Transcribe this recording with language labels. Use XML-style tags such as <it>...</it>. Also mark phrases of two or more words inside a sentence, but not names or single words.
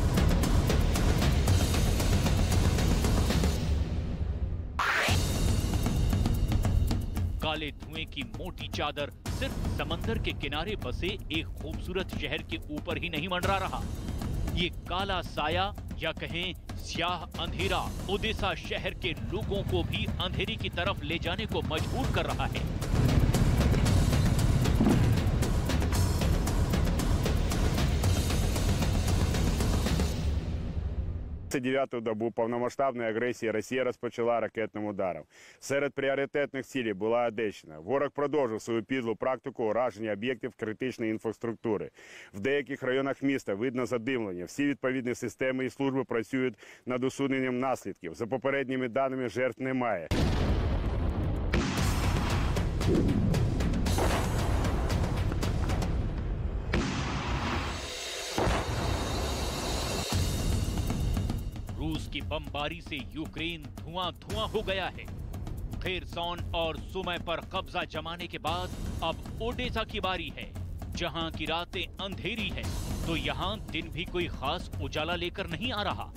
<hi>काले धुएं की मोटी चादर सिर्फ समंदर के किनारे बसे एक खूबसूरत शहर के ऊपर ही नहीं मंडरा रहा। ये काला साया या कहें स्याह अंधेरा ओदेसा शहर के लोगों को भी अंधेरी की तरफ ले जाने को मजबूर कर रहा है।</hi> <uk>9-ю добу повномасштабної агресії Росія розпочала ракетним ударом. Серед пріоритетних цілей була Одещина. Ворог продовжив свою підлу практику ураження об'єктів критичної інфраструктури. В деяких районах міста видно задимлення. Всі відповідні системи і служби працюють над усуненням наслідків. За попередніми даними, жертв немає.</uk> <hi>रूस की बमबारी से यूक्रेन धुआं-धुआं हो गया है। खेरसॉन और सुमै पर कब्जा जमाने के बाद अब ओडेसा की बारी है, जहां की रातें अंधेरी है तो यहां दिन भी कोई खास उजाला लेकर नहीं आ रहा।</hi>